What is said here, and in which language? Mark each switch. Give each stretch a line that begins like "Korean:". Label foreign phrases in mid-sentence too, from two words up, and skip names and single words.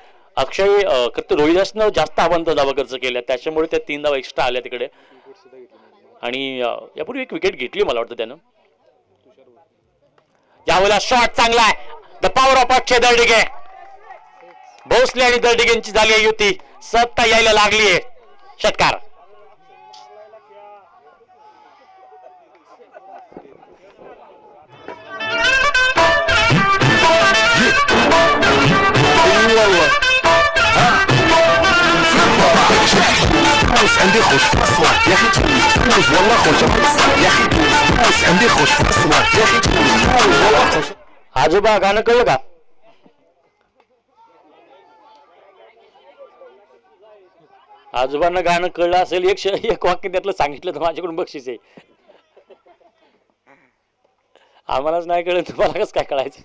Marathi: अक्षय रोहिदासनं जास्त आव्हांतर धावा खर्च केल्या, त्याच्यामुळे त्या 3 धावा एक्स्ट्रा आल्या तिकडे आणि यापूर्वी एक विकेट घेतली मला वाटतं त्यानं। यावेळेला शॉट चांगला आहे,
English: the power of
Marathi: अक्षय दर्डिगे। भोसले आणि दर्डिगेंची झाली आहे युती, सत्ता यायला लागली आहे। षटकार
Arabic: عندي خوش في الصوت يا اخي تفوز والله خوش في الصوت يا اخي تفوز عندي خوش في الصوت يا اخي تفوز والله خوش।
Marathi: आजोबा गाणं कळलं का? आजोबांना गाणं कळलं असेल, एक वाक्य त्यातलं सांगितलं तर माझ्याकडून बक्षीस आहे। आम्हालाच नाही कळलं, तुम्हाला कसं काय कळायचं?